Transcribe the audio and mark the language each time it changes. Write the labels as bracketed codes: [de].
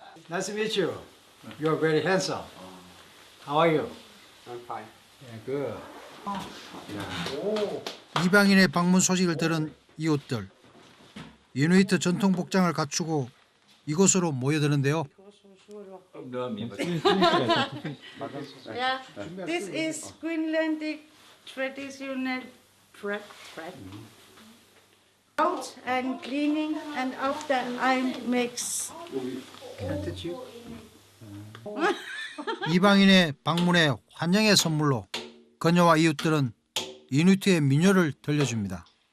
[en] Nice to meet you. You are very handsome. How are you? I'm fine. Yeah, good. [ko] 이방인의 방문 소식을 들은 이웃들. 이누이트 전통 복장을 갖추고 이곳으로 모여드는데요. [en] Yeah, this is Greenlandic traditional thread. Out and cleaning, and after I mix. Can I touch you? [ko] 이방인의 방문에 환영의 선물로 그녀와 이웃들은 이누이트의 민요를 들려줍니다.